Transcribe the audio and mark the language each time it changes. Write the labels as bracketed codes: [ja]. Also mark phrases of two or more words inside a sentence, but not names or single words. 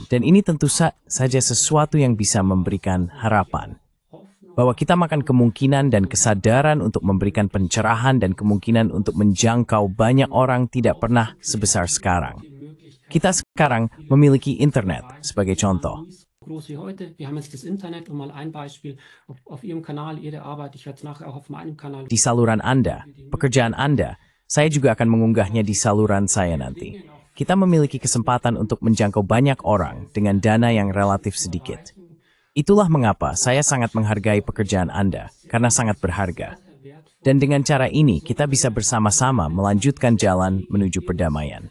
[id] Dan ini tentu saja sesuatu yang bisa memberikan harapan. Bahwa kita makan kemungkinan dan kesadaran untuk memberikan pencerahan dan kemungkinan untuk menjangkau banyak orang tidak pernah sebesar sekarang. Kita sekarang memiliki internet sebagai contoh. [de] Groß wie heute. Wir haben jetzt das Internet, um mal ein Beispiel auf Ihrem Kanal, Ihre Arbeit, ich werde es nachher auch auf meinem Kanal. [id] Di saluran Anda, pekerjaan Anda, saya juga akan mengunggahnya di saluran saya nanti. Kita memiliki kesempatan untuk menjangkau banyak orang dengan dana yang relatif sedikit. Itulah mengapa saya sangat menghargai pekerjaan Anda, karena sangat berharga. Dan dengan cara ini, kita bisa bersama-sama melanjutkan jalan menuju perdamaian.